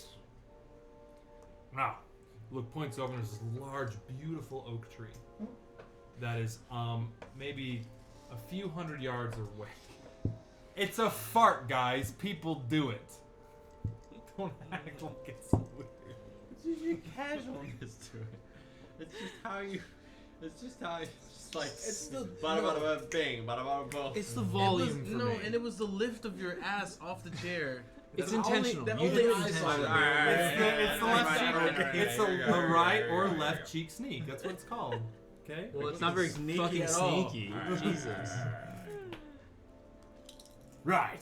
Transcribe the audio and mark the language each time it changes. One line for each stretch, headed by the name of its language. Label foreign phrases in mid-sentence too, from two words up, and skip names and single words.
English: now, look points over and there's this large, beautiful oak tree that is maybe a few hundred yards away. It's a fart, guys. People do it. Don't act like it's weird. It's just your casualness to it. It's just how you. It's just how it's just like. It's the bada bada bada bing, bada bada boom. It's the volume. And it was the lift of your ass off the chair. It's intentional. That You only did I it saw. It's the left cheek. It's the right or left cheek sneak. That's what it's called. Okay. Well, it's not very Sneaky fucking at all. sneaky. Alright. Jesus. Right.